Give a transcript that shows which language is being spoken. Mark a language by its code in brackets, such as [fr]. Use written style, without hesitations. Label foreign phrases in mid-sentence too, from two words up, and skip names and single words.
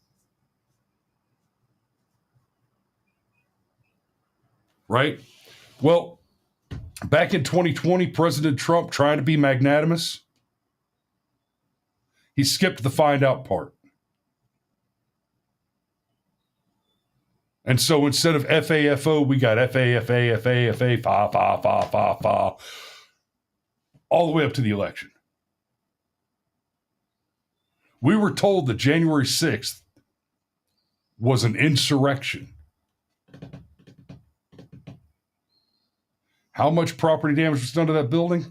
[en] Right? Well, back in 2020, President Trump, trying to be magnanimous, he skipped the find out part. And so instead of FAFO, we got FAFA, FAFA, fa, fa, fa, fa, fa, all the way up to the election. We were told that January 6th was an insurrection. How much property damage was done to that building?